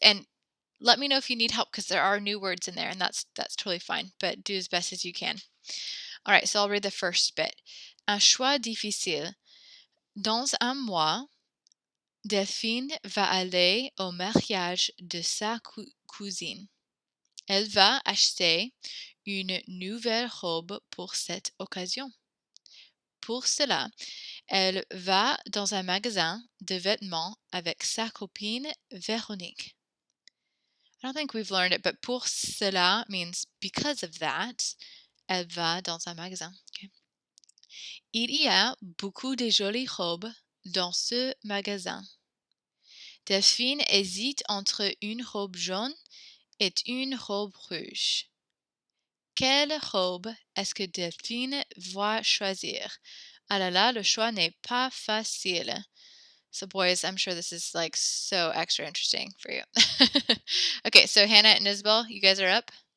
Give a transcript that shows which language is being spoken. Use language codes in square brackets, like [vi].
[en] And let me know if you need help because there are new words in there, and that's totally fine. But do as best as you can. All right, so I'll read the first bit. [fr] Un choix difficile. Dans un mois, Delphine va aller au mariage de sa cousine. Elle va acheter une nouvelle robe pour cette occasion. Pour cela, elle va dans un magasin de vêtements avec sa copine Véronique. [en] I don't think we've learned it, but [fr] pour cela [en] means because of that. [fr] Elle va dans un magasin. Okay. Il y a beaucoup de jolies robes dans ce magasin. Delphine hésite entre une robe jaune et une robe rouge. Quelle robe est-ce que Delphine va choisir? Ah là là, le choix n'est pas facile. [en] So boys, I'm sure this is like so extra interesting for you. Okay, so Hannah and Isabel, you guys are up.